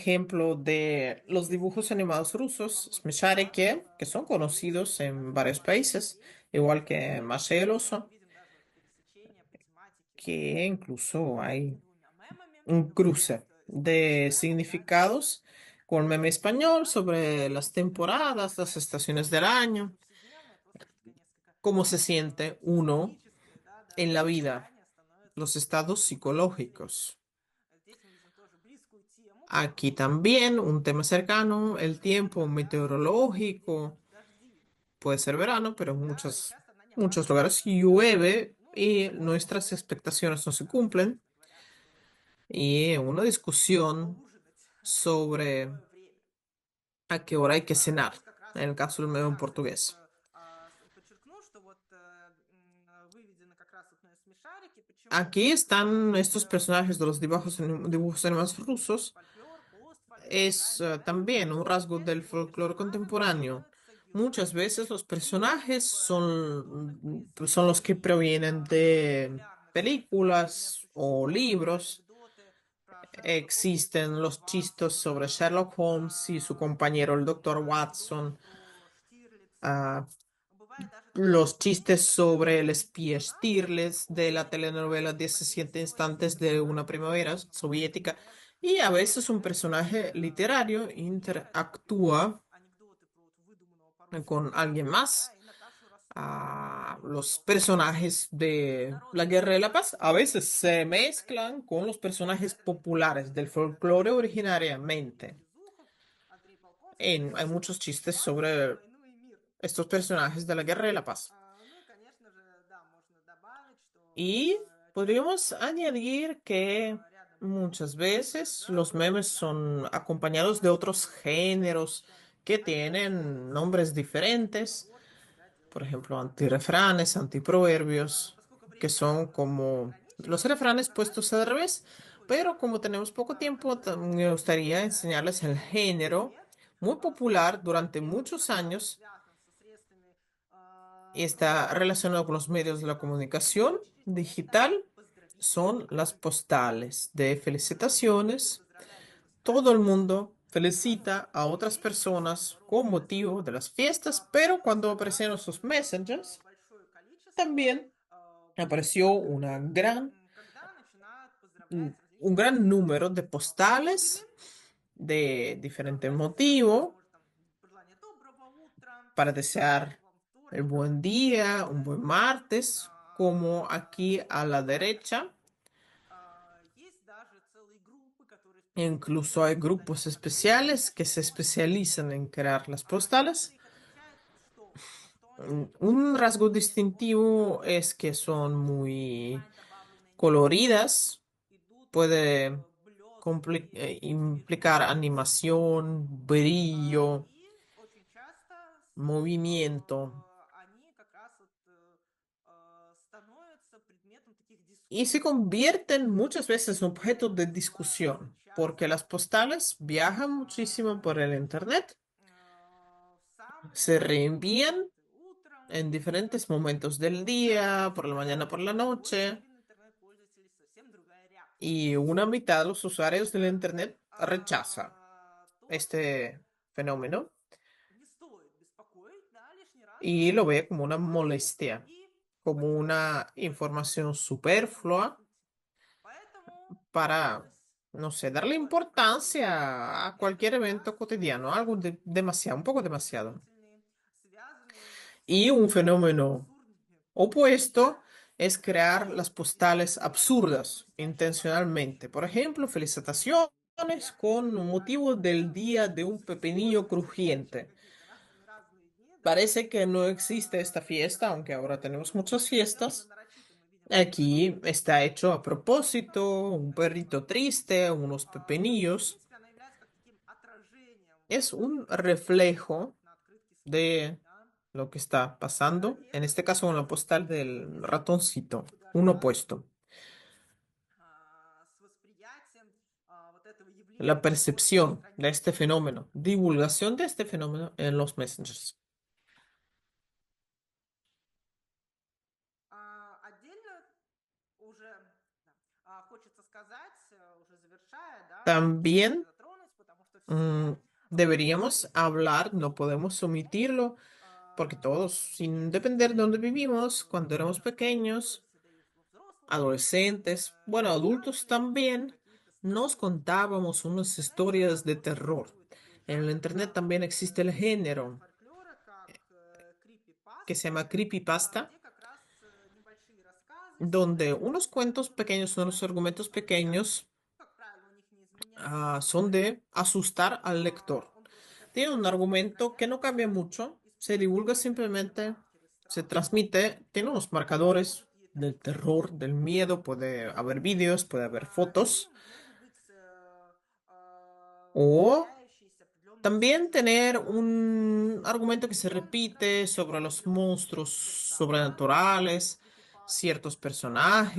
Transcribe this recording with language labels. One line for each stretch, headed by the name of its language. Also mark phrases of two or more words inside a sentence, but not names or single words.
Spanish: ejemplo de los dibujos
Russian: естественно,
Spanish: animados
Russian: во
Spanish: rusos,
Russian: многих странах Smешарики,
Spanish: que son
Russian: есть
Spanish: conocidos en
Russian: такой
Spanish: varios
Russian: пласт
Spanish: países,
Russian: людей,
Spanish: igual que Masha el
Russian: и мы
Spanish: oso,
Russian: видим даже вот пересечение по тематике вот,
Spanish: que incluso
Russian: между этими
Spanish: hay
Russian: двумя мемами.
Spanish: un
Russian: Например, вот
Spanish: cruce
Russian: испанский
Spanish: de
Russian: мем, да, где
Spanish: significados con el meme español sobre las
Russian: существует
Spanish: temporadas, las estaciones del
Russian: что-то
Spanish: año,
Russian: повседневное, просто такая несколько
Spanish: cómo se siente uno
Russian: психологическое, да,
Spanish: en
Russian: даже
Spanish: la vida,
Russian: состояние становится
Spanish: los
Russian: очень
Spanish: estados
Russian: интересным.
Spanish: psicológicos.
Russian: Здесь мы видим тоже близкую тему,
Spanish: Aquí
Russian: поскольку
Spanish: también un tema cercano, el
Russian: зима,
Spanish: tiempo
Russian: когда везде
Spanish: meteorológico,
Russian: идут дожди.
Spanish: puede ser verano, pero en
Russian: Да, и часто она не
Spanish: muchos
Russian: опаздывает
Spanish: lugares
Russian: даже до
Spanish: llueve
Russian: ну,
Spanish: y
Russian: субботы,
Spanish: nuestras
Russian: например,
Spanish: expectaciones no se
Russian: когда
Spanish: cumplen.
Russian: часто говорят, что
Spanish: Y una discusión
Russian: полужинать в
Spanish: sobre
Russian: дневное время.
Spanish: a qué hora hay que cenar,
Russian: Здесь как раз
Spanish: en el caso del medio en
Russian: вкратце
Spanish: portugués.
Russian: только подчеркну, что вот выведены как раз вот смешарики. Почему?
Spanish: Aquí
Russian: Потому
Spanish: están estos
Russian: что
Spanish: personajes de los dibujos animados rusos.
Russian: фольклор, постфольклор, да,
Spanish: Es
Russian: мемы,
Spanish: también un rasgo
Russian: здесь
Spanish: del
Russian: по
Spanish: folclore
Russian: персонажам
Spanish: contemporáneo.
Russian: становятся
Spanish: Muchas
Russian: герои
Spanish: veces los
Russian: фильмов,
Spanish: personajes son,
Russian: анекдотов из
Spanish: son los que provienen de
Russian: популярных современных
Spanish: películas o
Russian: существующих
Spanish: libros.
Russian: анекдоты про Шерлока Холмса,
Spanish: Existen los chistes sobre
Russian: Ватсона,
Spanish: Sherlock Holmes y su compañero, el doctor
Russian: анекдоты
Spanish: Watson.
Russian: про Штирлица. ah, Бывает даже такое,
Spanish: los
Russian: что мем
Spanish: chistes sobre el
Russian: становится
Spanish: espía
Russian: персонажем
Spanish: Stirles de la telenovela 17 instantes de una
Russian: повествующим
Spanish: primavera
Russian: историю.
Spanish: soviética.
Russian: Например,
Spanish: Y a veces un
Russian: Чехов
Spanish: personaje literario
Russian: читает, например,
Spanish: interactúa
Russian: анекдоты про вот выдуманного по-русски
Spanish: con alguien
Russian: Герасима, да,
Spanish: más.
Russian: и Наташу Ростову,
Spanish: Los
Russian: Толстой,
Spanish: personajes de la
Russian: народный
Spanish: Guerra de la
Russian: герой,
Spanish: Paz a veces se
Russian: Андрей
Spanish: mezclan con los
Russian: Болконский, да,
Spanish: personajes
Russian: это написал
Spanish: populares del
Russian: сценарий «Наташи
Spanish: folclore
Russian: Ростовой», Андрей
Spanish: originariamente.
Russian: Безухов, Андрей Болконский,
Spanish: Hay muchos chistes
Russian: «Война,
Spanish: sobre
Russian: войну и мир».
Spanish: estos personajes de la Guerra de la Paz.
Russian: Ну и, конечно же, да, можно добавить, что
Spanish: Y podríamos
Russian: часто
Spanish: añadir que
Russian: рядом
Spanish: muchas
Russian: находятся
Spanish: veces los
Russian: герои,
Spanish: memes
Russian: да,
Spanish: son acompañados de otros
Russian: персонажи,
Spanish: géneros que tienen
Russian: ассоциируются
Spanish: nombres
Russian: с
Spanish: diferentes,
Russian: поговоркой, да,
Spanish: por
Russian: делают
Spanish: ejemplo,
Russian: выводы.
Spanish: antirrefranes, antiproverbios,
Russian: Поскольку
Spanish: que
Russian: время
Spanish: son como los
Russian: ограничено,
Spanish: refranes puestos al
Russian: достаточно
Spanish: revés,
Russian: несколько
Spanish: pero como tenemos poco tiempo, me gustaría
Russian: примеров, да,
Spanish: enseñarles el género
Russian: пример,
Spanish: muy popular durante
Russian: первый
Spanish: muchos
Russian: как раз вот
Spanish: años
Russian: связан со средствами
Spanish: y está relacionado con los
Russian: коммуникации
Spanish: medios de la
Russian: современного времени,
Spanish: comunicación
Russian: очень это
Spanish: digital.
Russian: поздравительные
Spanish: Son las
Russian: открытки.
Spanish: postales de
Russian: Люди
Spanish: felicitaciones.
Russian: поздравляют друг с
Spanish: Todo el
Russian: праздником,
Spanish: mundo felicita a otras
Russian: людей
Spanish: personas con
Russian: здороваются.
Spanish: motivo de las fiestas, pero cuando aparecieron
Russian: Постов
Spanish: sus messengers,
Russian: большое количество,
Spanish: también apareció
Russian: когда начинают поздравлять
Spanish: un
Russian: различными
Spanish: gran número de
Russian: путями.
Spanish: postales de diferente
Russian: Опять же, это
Spanish: motivo
Russian: может там пожелание доброго утра,
Spanish: para desear
Russian: доброго вам
Spanish: el
Russian: вторника,
Spanish: buen día, un buen
Russian: да,
Spanish: martes, como aquí a la derecha.
Russian: есть даже целые группы, которые
Spanish: Incluso hay
Russian: специализируются на
Spanish: grupos
Russian: таких объявлениях.
Spanish: especiales que se especializan en crear las
Russian: Чем-то
Spanish: postales.
Russian: их отличает что? Что они
Spanish: Un rasgo
Russian: очень
Spanish: distintivo
Russian: яркие,
Spanish: es que son muy
Russian: специально добавленные анимации,
Spanish: coloridas,
Russian: идут
Spanish: puede
Russian: блестками
Spanish: implicar
Russian: цветов,
Spanish: animación, brillo,
Russian: и очень часто
Spanish: movimiento,
Russian: они как раз вот становятся предметом таких
Spanish: y se
Russian: дискуссий.
Spanish: convierten muchas veces en objeto de
Russian: Бывает
Spanish: discusión, porque las
Russian: часто
Spanish: postales viajan muchísimo por el internet,
Russian: в самые
Spanish: se
Russian: разные
Spanish: reenvían
Russian: моменты. Утром,
Spanish: en diferentes
Russian: вечером,
Spanish: momentos del día,
Russian: вечером.
Spanish: por la mañana, por la
Russian: У другой
Spanish: noche,
Russian: половины интернет-пользователей совсем другая реакция.
Spanish: y una mitad de los usuarios del
Russian: Например,
Spanish: internet rechaza
Russian: то, что
Spanish: este fenómeno.
Russian: не стоит беспокоить
Spanish: y lo ve como una molestia,
Russian: и
Spanish: como
Russian: подтвердить
Spanish: una información
Russian: данные
Spanish: superflua
Russian: события. Поэтому
Spanish: para,
Russian: появилась
Spanish: no sé, darle
Russian: такие
Spanish: importancia a cualquier evento cotidiano, algo demasiado, un poco demasiado.
Russian: положительные, связанные
Spanish: Y
Russian: с
Spanish: un fenómeno
Russian: абсурдными
Spanish: opuesto
Russian: новостями.
Spanish: es crear las postales
Russian: И
Spanish: absurdas
Russian: настоящих новостей.
Spanish: intencionalmente. Por ejemplo, felicitaciones
Russian: Я
Spanish: con motivo del
Russian: делаю
Spanish: día de un pepinillo
Russian: встречаю
Spanish: crujiente.
Russian: какие-то разные дни, да,
Spanish: Parece que no existe esta fiesta, aunque ahora tenemos
Russian: ну,
Spanish: muchas
Russian: определенно
Spanish: fiestas.
Russian: нарочито мы видим какие-то
Spanish: Aquí está hecho a
Russian: новости,
Spanish: propósito, un
Russian: конечно,
Spanish: perrito triste, unos
Russian: но в
Spanish: pepinillos.
Russian: принципе она является как таким отражением
Spanish: Es un
Russian: написанных
Spanish: reflejo
Russian: на открытке событий,
Spanish: de
Russian: да.
Spanish: lo que está pasando,
Russian: И
Spanish: en
Russian: это
Spanish: este caso en la postal del
Russian: соответственно
Spanish: ratoncito, un
Russian: подгоняет
Spanish: opuesto.
Russian: с восприятием вот этого
Spanish: La
Russian: явления в
Spanish: percepción de este
Russian: распространении.
Spanish: fenómeno, divulgación de este fenómeno en los messengers.
Russian: Отдельно уже да, хочется сказать, уже завершая, да, не могу не
Spanish: También
Russian: затронуть, потому что mm, все
Spanish: deberíamos
Russian: пользуются
Spanish: hablar, no podemos
Russian: интернетом,
Spanish: omitirlo, porque todos, sin depender de dónde vivimos, cuando éramos pequeños,
Russian: пользуются, да и во взрослом возрасте,
Spanish: adolescentes, bueno, adultos
Russian: рассказывали
Spanish: también,
Russian: какие-то
Spanish: nos
Russian: сказки.
Spanish: contábamos
Russian: В
Spanish: unas
Russian: интернете как
Spanish: historias
Russian: раз
Spanish: de
Russian: тоже
Spanish: terror.
Russian: существует такой
Spanish: En el
Russian: жанр,
Spanish: internet
Russian: да,
Spanish: también existe el género
Russian: фольклора, как
Spanish: que se
Russian: крипипасты,
Spanish: llama creepypasta,
Russian: где как раз небольшие рассказы,
Spanish: donde
Russian: сюжеты,
Spanish: unos cuentos pequeños, unos argumentos pequeños,
Russian: как правило, у них не изменяется
Spanish: son
Russian: сюжет,
Spanish: de asustar al lector.
Russian: он просто
Spanish: Tiene un argumento que no cambia
Russian: распространяется,
Spanish: mucho, se
Russian: используя
Spanish: divulga
Russian: определенные
Spanish: simplemente,
Russian: маркеры
Spanish: se
Russian: страха,
Spanish: transmite, tiene unos marcadores
Russian: может ли это
Spanish: del
Russian: быть
Spanish: terror, del miedo, puede haber vídeos, puede haber fotos,
Russian: могут быть
Spanish: o
Russian: повторяющиеся определенные
Spanish: también
Russian: сюжеты,
Spanish: tener
Russian: да,
Spanish: un
Russian: и
Spanish: argumento que se
Russian: герои
Spanish: repite
Russian: рассказывают
Spanish: sobre los
Russian: определенные
Spanish: monstruos
Russian: персонажи в этих
Spanish: sobrenaturales,
Russian: крипипастах.
Spanish: ciertos
Russian: Это